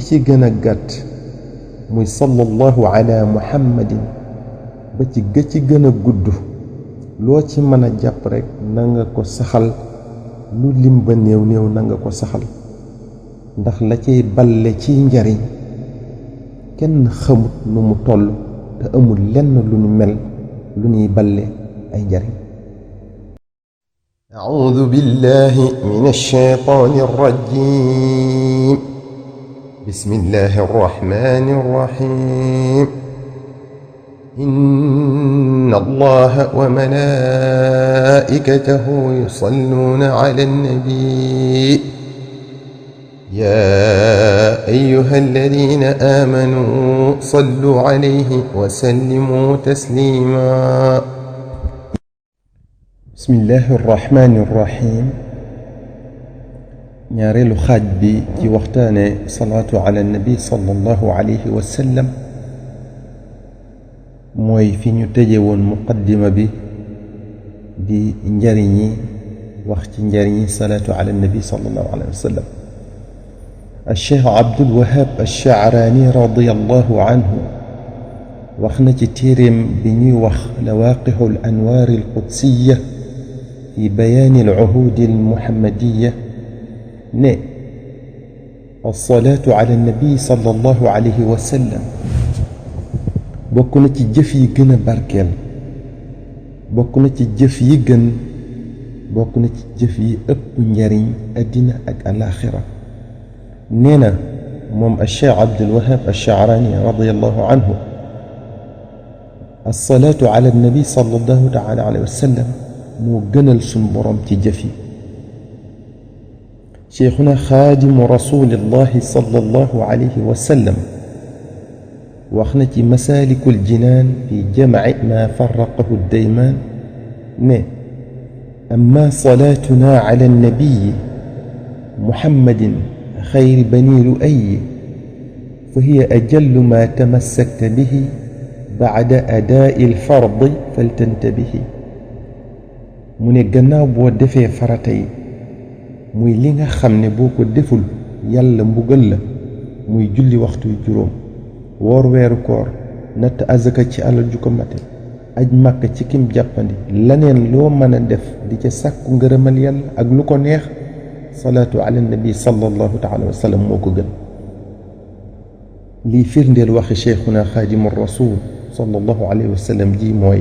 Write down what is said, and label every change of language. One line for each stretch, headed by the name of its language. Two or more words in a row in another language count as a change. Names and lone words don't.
Wolof: ci gën a gàtt muy
Arabic: صلى الله على محمد
Wolof: ba ci ga ci gën a gudd loo ci mën a jàpp rekk na nga ko saxal lu lim ba néew néew na nga ko saxal ndax la cay balle ci njariñ kenn xamut nu mu toll te amul lenn lu nu mel lu ñuy balle ay njariñ
Arabic: أعوذ بالله من الشيطان الرجيم بسم الله الرحمن الرحيم إن الله وملائكته يصلون على النبي يا أيها الذين آمنوا صلوا عليه وسلموا تسليما بسم الله الرحمن الرحيم
Wolof: ñaareelu xaaj bi ci waxtaane
Arabic: صلاة على النبي صلى الله عليه وسلم
Wolof: mooy fi ñu tëje woon muqaddima bi di njariñi wax ci njariñi
Arabic: صلاة على النبي صلى الله عليه وسلم الشيخ عبد الوهاب الشعراني رضي الله عنه وخنا
Wolof: ci téereem bi ñuy wax
Arabic: لواقح الأنوار القدسية في بيان العهود المحمدية
Wolof: ne
Arabic: الصلاة على النبي صلى الله عليه وسلم
Wolof: bokk na ci jëf yi gën a barkeel bokk na ci jëf yi gën bokk na ci jëf yi ëpp njariñ àddina ak alaaxira nee na moom
Arabic: الشيخ عبد الوهاب الشعراني رضي الله عنه الصلاة على النبي صلى الله تعالى عليه وسلم
Wolof: moo gënal sun borom ci jëf yi
Arabic: شيخنا خادم رسول الله صلى الله عليه وسلم وخنا مسالك الجنان في جمع ما فرقه الديمان نه أما صلاتنا على النبي محمد خير بني لؤي فهي أجل ما تمسكت به بعد أداء الفرض فلتنتبه من الجناب ودفع فرتي
Wolof: muy li nga xam ne boo ko deful yàlla mbugal la muy julli waxtu juróom woor weeru koor natt azaka ci alal ju ko mate aj màkk ci kim jàppandi laneen loo mën a def di ca sàkku ngërëmal yàlla ak lu ko neex
Arabic: صلاة على النبي صلى الله تعالى وسلم
Wolof: moo ko gën lii firndeel waxi
Arabic: شيخنا خادم رسول صلى الله عليه وسلم
Wolof: ji mooy